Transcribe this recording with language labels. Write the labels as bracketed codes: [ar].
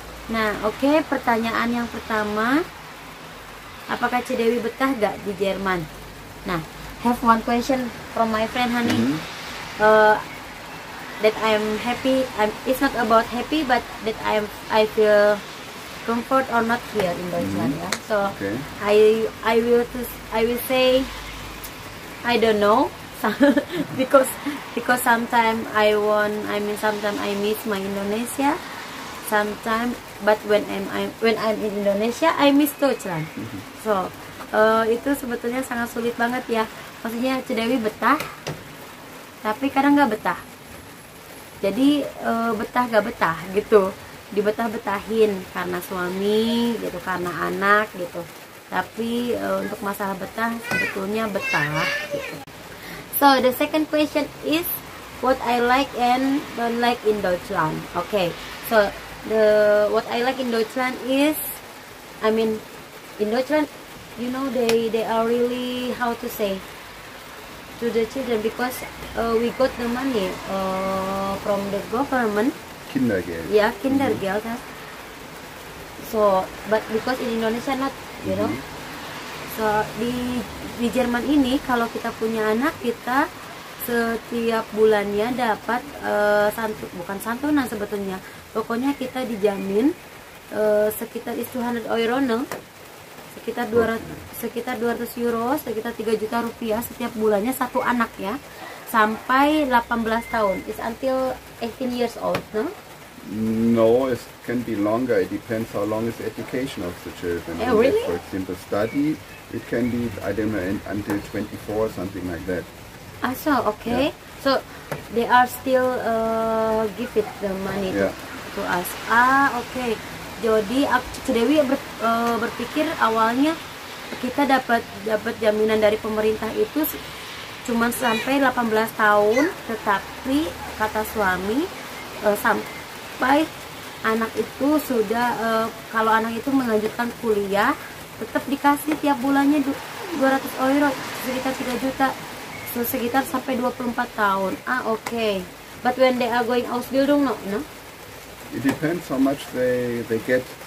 [id] Nah oke, pertanyaan yang pertama, apakah Cedewi betah gak di Jerman? [en] Nah, have one question from my friend honey. That I'm happy. It's not about happy, but that I feel comfort or not here in Deutschland. Yeah. So okay. I will say I don't know because sometimes sometimes I miss my Indonesia. Sometimes, but when I'm in Indonesia, I miss Deutschland. [id] So itu sebetulnya sangat sulit banget ya. Maksudnya Cedewi betah, tapi kadang nggak betah. Jadi betah gak betah gitu, dibetah-betahin karena suami gitu, karena anak gitu. Tapi untuk masalah betah sebetulnya betah gitu. [en] So the second question is what I like and don't like in Deutschland. Okay, so what I like in Deutschland is, in Deutschland, you know, they are really, how to say, to the children, because we got the money from the government. [de] Kindergeld. [en] Yeah, Kindergeld. So, but because in Indonesia not, you know. [id] So di Jerman ini kalau kita punya anak, kita setiap bulannya dapat bukan santunan sebetulnya. Pokoknya kita dijamin sekitar 200 euro, no? sekitar 200 euro, sekitar 3 juta rupiah setiap bulannya satu anak ya, sampai 18 tahun. [en] It's until 18 years old, no? No, it can be longer. It depends how long is the education of the children. Oh, really? For example, study, it can be, I don't know, until 24, something like that. Ah, so okay. Yeah. So they are still give it the money to us. Ah, okay. [id] Jadi Cedewi berpikir awalnya kita dapat jaminan dari pemerintah itu cuma sampai 18 tahun, tetapi kata suami sampai anak itu sudah kalau anak itu melanjutkan kuliah tetap dikasih tiap bulannya 200 euro, sekitar 3 juta, sekitar sampai 24 tahun. [en] Ah, okay. But when they are going Ausbildung, no? It depends how much they get.